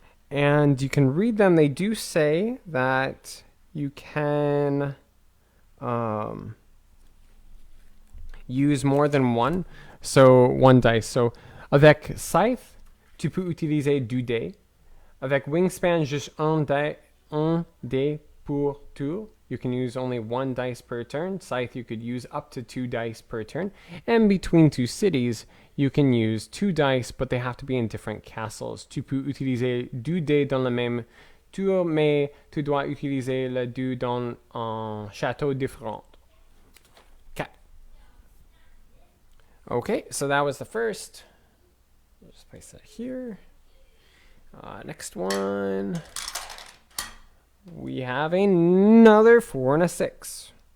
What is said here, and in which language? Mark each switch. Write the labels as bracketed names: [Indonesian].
[English] And you can read them. They do say that you can use more than one. So one dice. [French] So avec scythe, tu peux utiliser 2 dés. Avec wingspan, juste un dé pour tour. [English] You can use only 1 dice per turn. Scythe, you could use up to 2 dice per turn. And between 2 cities, you can use 2 dice, but they have to be in different castles. [French] Tu peux utiliser 2 dés dans le même tour, mais tu dois utiliser le 2 dans un château différent. [English] Okay, so that was the first. I'll just place that here. Next one. We have another 4 and a 6.